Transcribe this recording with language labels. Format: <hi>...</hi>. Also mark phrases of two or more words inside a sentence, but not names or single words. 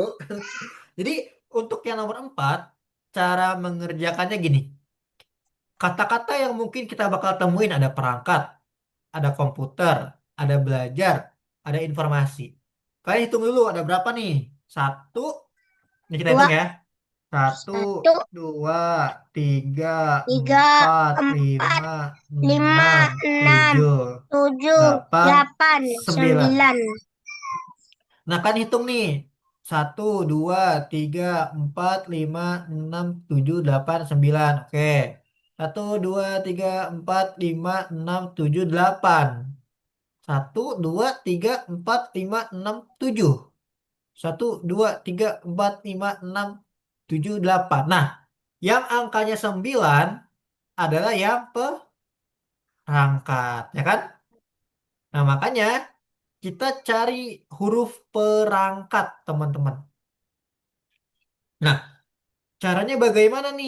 <id>Jadi, untuk yang nomor 4, cara mengerjakannya gini. Kata-kata yang mungkin kita bakal temuin ada perangkat, ada komputer, ada belajar, ada informasi. Kalian hitung dulu ada berapa nih? Satu, ini kita Dua, hitung ya. Satu, satu, dua, tiga, tiga, empat, lima, empat, lima, enam, enam, tujuh, tujuh, delapan, delapan, sembilan. sembilan. Nah kan hitung nih. Satu, dua, tiga, empat, lima, enam, tujuh, delapan, sembilan. Oke. Satu, dua, tiga, empat, lima, enam, tujuh, delapan. Satu, dua, tiga, empat, lima, enam, tujuh. Satu, dua, tiga, empat, lima, enam, tujuh, delapan. Nah, yang angkanya 9 adalah yang perangkat, ya kan? Nah, makanya kita cari huruf perangkat, teman-teman. Nah, caranya bagaimana nih?</id>